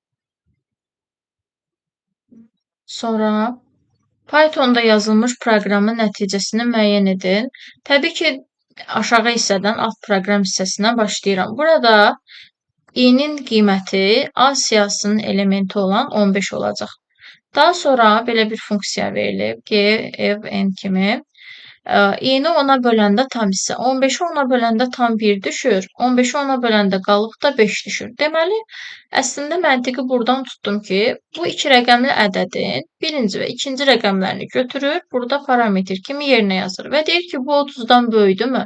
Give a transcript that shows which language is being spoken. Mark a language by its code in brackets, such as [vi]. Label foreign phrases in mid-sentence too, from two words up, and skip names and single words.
[az] Sonra Pythonda yazılmış proqramın nəticəsini müəyyən edin. Təbii ki, aşağı hissədən alt proqram hissəsinə başlayıram. Burada i-nin qiyməti A siyahısının elementi olan 15 olacaq. Daha sonra belə bir funksiya verilib, G, F, N kimi. i-ni 10-a böləndə tam hissə, 15-i 10-a böləndə tam 1 düşür, 15-i 10-a böləndə qalıq da 5 düşür. Deməli, əslində məntiqi buradan tutdum ki, bu iki rəqəmli ədədin birinci və ikinci rəqəmlərini götürür, burada parametr kimi yerinə yazır və deyir ki, bu 30-dan böyükdürmü?